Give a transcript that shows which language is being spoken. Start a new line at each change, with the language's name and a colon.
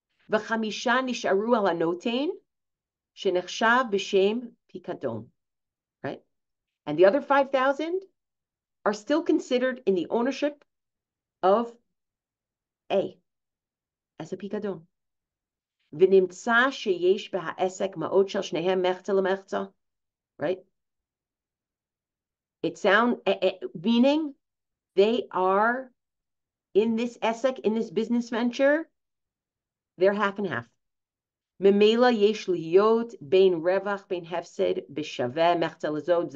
Hebrew: וחמישה נשארו על הנותן שנחשב בשם פיקדון,
English: right? And the other 5,000 are still considered in the ownership of A as a פיקדון.
Hebrew: ונמצא שיש בהעסק מעות של שניהם מחצה למחצה,
English: right? It sounds, meaning they are in this esek, in this business venture, they're half and half.
Hebrew: ממילא יש להיות בין רווח, בין הפסד, בשווה, מחצה לזה.